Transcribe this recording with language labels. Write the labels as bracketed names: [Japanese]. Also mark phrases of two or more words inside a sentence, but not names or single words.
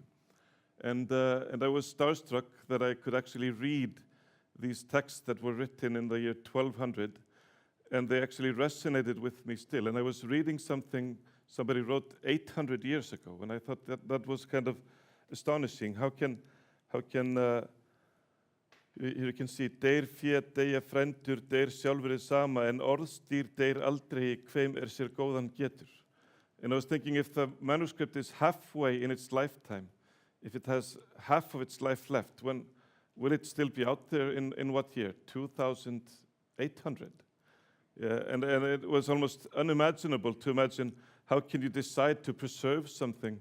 [English] And I was starstruck that I could actually read these texts that were written in the year 1200, and they actually resonated with me still. And I was reading something somebody wrote 800 years ago, and I thought that was kind of astonishing. How can you can see, [Icelandic] deyr fé deyja frændur, deyr sjálfur sama, en orðstýr deyr aldrei, hveim sér góðan getur. [English] And I was thinking, if the manuscript is halfway in its lifetime, if it has half of its life left, when will it still be out there in what year? 2800. Yeah, and it was almost unimaginable to imagine how can you decide to preserve something.